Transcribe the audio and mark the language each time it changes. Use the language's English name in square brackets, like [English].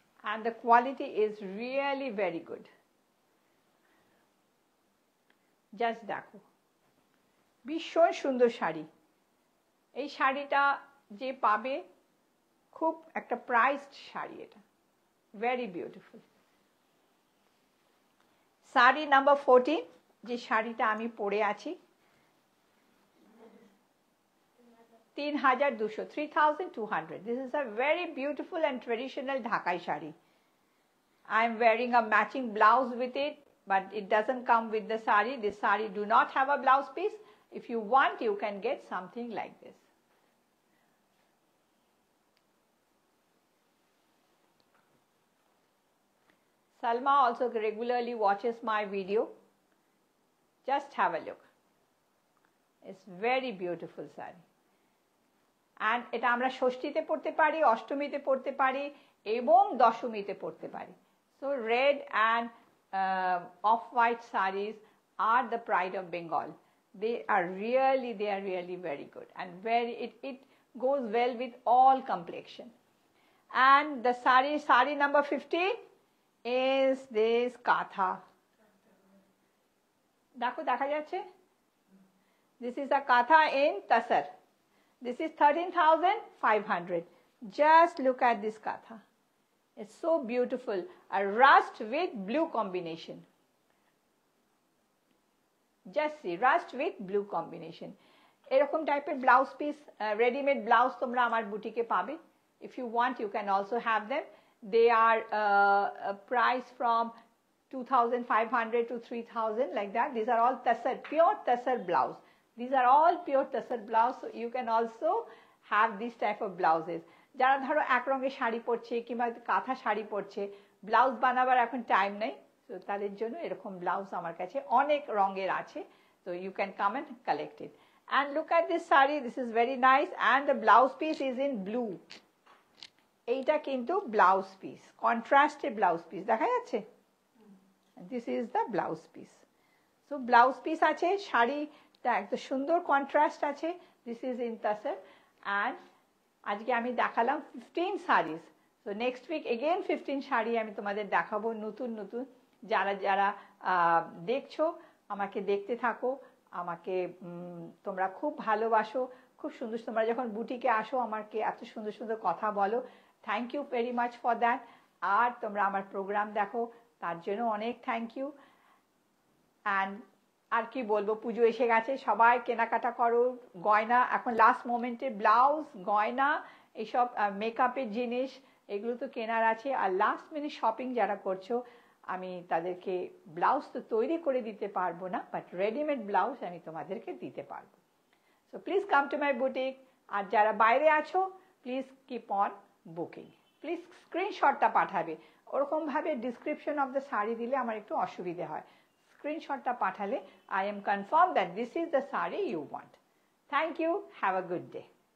[English] And the quality is really very good. [Bangla] Just দেখো, ভীষণ সুন্দর শাড়ি। এই শাড়িটা যে পাবে, খুব একটা প্রাইসড শাড়ি এটা, [English] Very beautiful. [Bangla] শাড়ি নাম্বার 14, যে শাড়িটা আমি পরে আছি, 3200, 3200. [English] This is a very beautiful and traditional Dhakai shari. I am wearing a matching blouse with it, but it doesn't come with the sari. This sari do not have a blouse piece. If you want, you can get something like this. Salma also regularly watches my video. Just have a look. It's very beautiful sari. [Bangla] And এটা আমরা ষষ্ঠীতে পড়তে পারি, অষ্টমীতে পড়তে পারি এবং দশমীতে পড়তে পারি। [English] So red and off-white sarees are the pride of Bengal. They are really very good, and it goes well with all complexion. And the sari number 15 is this katha. [Bangla] দেখো, দেখা যাচ্ছে? [English] This is a katha in Tasar. This is 13,500. Just look at this katha. It's so beautiful. A rust with blue combination. Just see, rust with blue combination. [Bangla] এরকম টাইপের blouse piece, readymade blouse তোমরা আমার বুটিকে পাবে। [English] If you want, you can also have them. They are priced from 2,500 to 3,000, like that. These are all Tasar, pure Tasar blouse. These are all pure Tasar blouse, so you can also have this type of blouses. [Bangla] যারা ধরো এক রঙের শাড়ি পরছে কিংবা কাঁথা শাড়ি পরছে, blouse বানাবার এখন টাইম নেই, তো তাদের জন্য এরকম ব্লাউজ আমার কাছে অনেক রঙের আছে, [English] so you can come and collect it. And look at this saree, this is very nice, and the blouse piece is in blue. [Bangla] এইটা কিন্তু ব্লাউজ পিস, কন্ট্রাস্টে ব্লাউজ পিস, দেখা যাচ্ছে? [English] This is the blouse piece. [Bangla] So blouse piece আছে, শাড়িটা একটা সুন্দর contrast আছে। [English] This is in Tasar, and [Bangla] আজকে আমি দেখালাম [English] 15 sarees. So next week again [Bangla] 15 sari আমি তোমাদের দেখাবো, নতুন নতুন। যারা যারা দেখছো, আমাকে দেখতে থাকো, আমাকে তোমরা খুব ভালোবাসো, খুব সুন্দর। তোমরা যখন বুটিকে আসো, আমাকে এত সুন্দর সুন্দর কথা বলো, [English] Thank you very much for that. [Bangla] আর তোমরা আমার প্রোগ্রাম দেখো, তার জন্য অনেক থ্যাংক ইউ। অ্যান্ড আর কি বলবো, পুজো এসে গেছে, সবাই কেনাকাটা করো, গয়না এখন লাস্ট মোমেন্টে, ব্লাউজ, গয়না, এইসব মেকআপের জিনিস, এগুলো তো কেনার আছে। আর লাস্ট মিনিট শপিং যারা করছো, আমি তাদেরকে ব্লাউজ তো তৈরি করে দিতে পারবো না, বাট রেডিমেড ব্লাউজ আমি তোমাদেরকে দিতে পারবো। [English] So please come to my boutique. [Bangla] আর যারা বাইরে আছো, [English] Please keep on booking. [Bangla] Please স্ক্রিনশটটা পাঠাবে, ওরকমভাবে ডিসক্রিপশন অফ দ্য শাড়ি দিলে আমার একটু অসুবিধে হয়। স্ক্রিনশটটা পাঠালে [English] I am confirmed that this is the saree you want. Thank you. Have a good day.